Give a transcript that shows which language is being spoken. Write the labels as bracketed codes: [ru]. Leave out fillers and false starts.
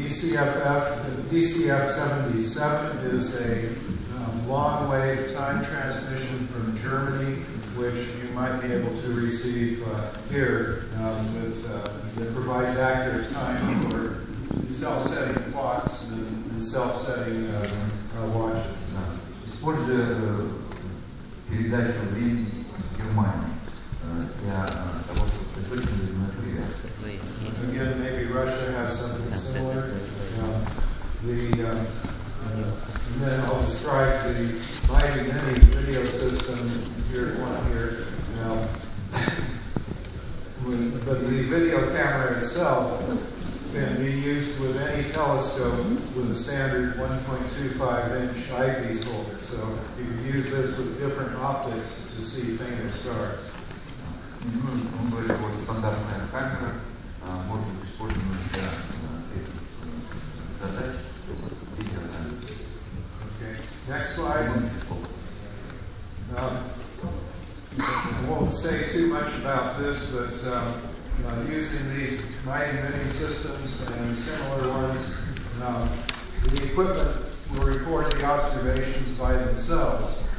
[en] DCF-77 is a long-wave time transmission from Germany, which you might be able to receive here. That provides accurate time for self-setting clocks and self-setting watches. [ru] Используя передачу времени в Германии для того, чтобы точно временной привязки. [en] Again, maybe Russia has something similar. And then I'll describe the mighty mini video system. Here's one here. But the video camera itself can be used with any telescope with a standard 1.25-inch eyepiece holder. So you can use this with different optics to see fainter stars. [ru] Он говорит, что вот стандартная камера может быть использована для этих задач, видеокамеры. [en] Okay. Next slide. I won't say too much about this, but using these mighty mini systems and similar ones, the equipment will record the observations by themselves.